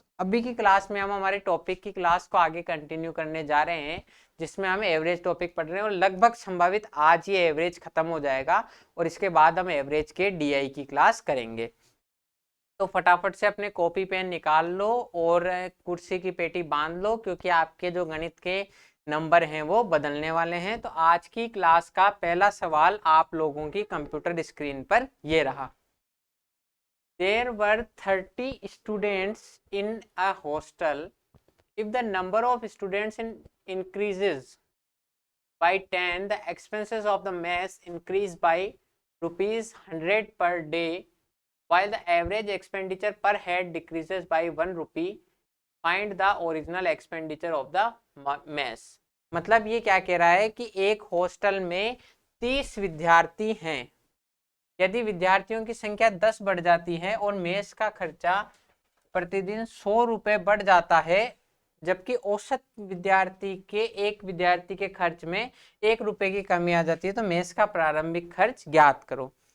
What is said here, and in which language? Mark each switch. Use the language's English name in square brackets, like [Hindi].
[Hindi] अभी की क्लास में हम हमारे टॉपिक की क्लास को आगे कंटिन्यू करने जा रहे हैं, जिसमें हम एवरेज टॉपिक पढ़ रहे हैं और लगभग संभावित आज ये एवरेज खत्म हो जाएगा और इसके बाद हम एवरेज के डीआई की क्लास करेंगे। तो फटाफट से अपने कॉपी पेन निकाल लो और कुर्सी की पेटी बांध लो, क्योंकि आपके जो गणित के नंबर हैं वो बदलने वाले हैं। तो आज की क्लास का पहला सवाल आप लोगों की कंप्यूटर स्क्रीन पर ये रहा। [English] There were 30 students in a hostel. If the number of students increases by 10, the expenses of the mess increase by rupees 100 per day, while the average expenditure per head decreases by 1 rupee. Find the original expenditure of the mess. [Hindi] मतलब ये क्या कह रहा है कि एक hostel में 30 विद्यार्थी हैं। यदि विद्यार्थियों की संख्या 10 बढ़ जाती है और मेस का खर्चा प्रतिदिन 100 रुपए बढ़ जाता है, जबकि औसत विद्यार्थी के एक विद्यार्थी के खर्च में 1 रुपए की कमी आ जाती है, तो मेस का प्रारंभिक खर्च ज्ञात करो।